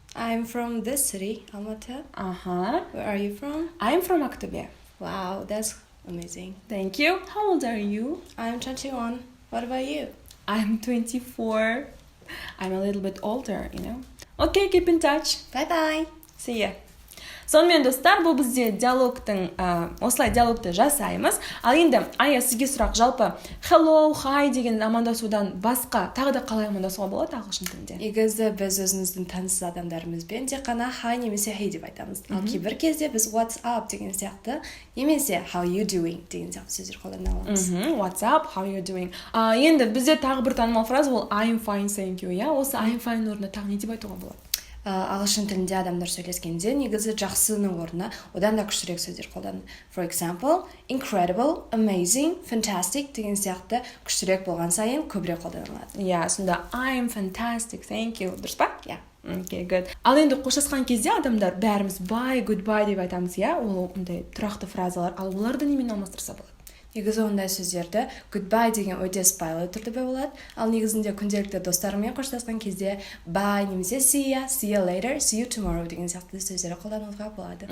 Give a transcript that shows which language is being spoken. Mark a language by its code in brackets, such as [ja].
[en] I'm from this city, Almaty. Uh-huh. Where are you from? I'm from Aktobe. Wow, that's amazing. Thank you. How old are you? I'm 21. What about you? I'm 24. I'm a little bit older, you know. Okay, keep in touch. Bye-bye. See ya. [kk] Сонымен достар, бұл бізде диалогтың, осылай диалогты жасаймыз. Ал енді Ая, сізге сұрақ, жалпы hello, hi деген амандасудан басқа тағы да қалай амандасуға болады ағылшын тілінде? Негізі біз өзіміздің таныс адамдарымызбен тек қана hi немесе hey деп айтамыз. Ал кейбір кезде біз [en] what's up [kk] деген сияқты немесе [en] how you doing [kk] деген сияқты сөздер қолдана аламыз. [en] What's up, how you doing? [kk] Енді бізде тағы бір танымал фраза ол [en] I'm fine, thank you. [kk] Осы I'm fine орнына тағы не деп айтуға болады? Ағылшын тілінде адамдар сөйлескенде негізі жақсының орнына одан да күштірек сөздер қолданады. [en] For example, [kk] incredible, amazing, fantastic деген сияқты күштірек болған сайын көбірек қолданылады. Сонда [en] I'm fantastic, thank you. [kk] Дұрыс па? [en] Okay, good. [kk] Ал енді қоштасқан кезде адамдар бәріміз bye, goodbye деп айтамыз, ол ондай тұрақты фразалар. Ал оларды немен алмастырса болады? Негізі ондай сөздерді goodbye деген өте спайлы түрде болады. Ал негізінде күнделікті достарымен қоштасқан кезде bye немесе [en] see you later, see you tomorrow [kk] деген сияқты сөздер қолдануға болады.